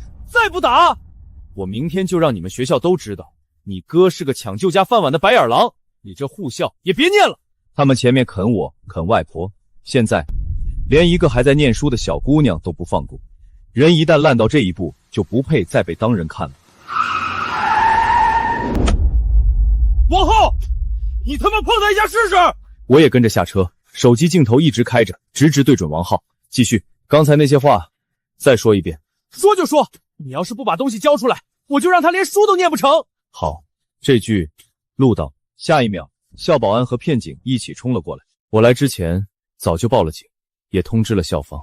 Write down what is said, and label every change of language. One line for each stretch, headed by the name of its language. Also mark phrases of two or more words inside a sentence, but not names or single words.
Chinese: 再不打，我明天就让你们学校都知道，你哥是个抢救家饭碗的白眼狼，你这护校也别念了。他们前面啃我，啃外婆，现在连一个还在念书的小姑娘都不放过。人一旦爛到這一步，就不配再被當人看了。王浩，你他媽碰他一下試試！我也跟着下車，手機鏡頭一直開着，直直對準王浩。繼續，剛才那些話再說一遍。說就說，你要是不把東西交出來，我就讓他連書都念不成。好，這句錄到。下一秒，校保安和片警一起衝了過來。我來之前早就報了警，也通知了校方。